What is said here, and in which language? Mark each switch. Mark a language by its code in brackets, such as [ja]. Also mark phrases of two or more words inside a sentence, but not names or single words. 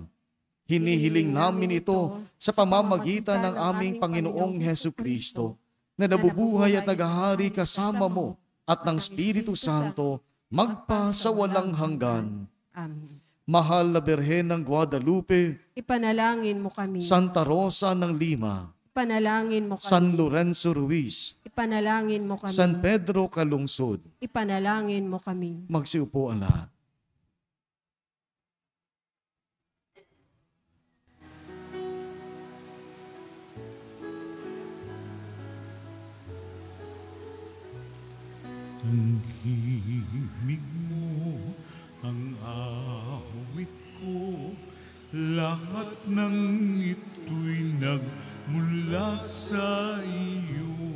[tl] Hinihiling namin ito sa pamamagitan ng aming Panginoong Hesukristo, na nabubuhay at naghahari kasama mo at ng Espiritu Santo magpa sa walang hanggan. Amen. Mahal na Birhen ng Guadalupe, Ipanalangin mo kami. Santa Rosa ng Lima, Ipanalangin mo kami. San Lorenzo Ruiz, Ipanalangin mo kami. San Pedro Calungsod. Ipanalangin mo kami. Magsiupo ang lahat. Ang himig mo, ang awit ko, lahat ng ito'y nagmula sa iyo.